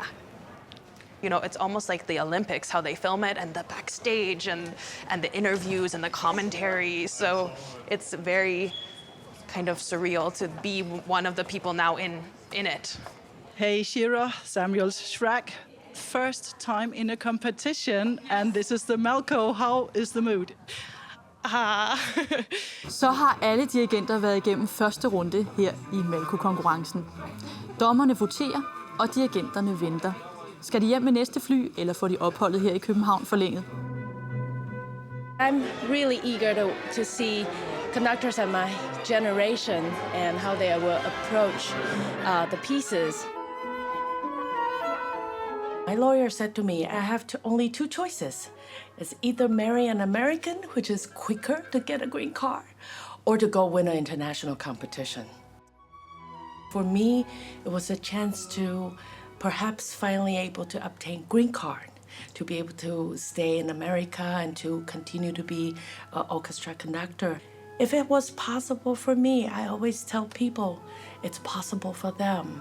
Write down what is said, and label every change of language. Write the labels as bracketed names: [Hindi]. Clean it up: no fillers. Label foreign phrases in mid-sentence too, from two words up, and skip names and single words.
[English] You know, it's almost like the Olympics, how they film it, and the backstage, and the interviews, and the commentary. So it's very kind of surreal to be one of the people now in it. Hey, Shira Samuels-Shragg. First time in a competition, and this is the Malko. How is the mood? [Danish] Så har alle dirigenter været igennem første runde her i Malko-konkurrencen. Dommerne voterer, og dirigenterne venter. Skal de hjem med næste fly, eller får de opholdet her i København forlænget? [English] I'm really eager to see conductors of my generation and how they will approach the pieces. My lawyer said to me, I have only two choices. It's either marry an American, which is quicker to get a green card, or to go win an international competition. For me, it was a chance to perhaps finally able to obtain green card, to be able to stay in America and to continue to be an orchestra conductor. If it was possible for me, I always tell people it's possible for them.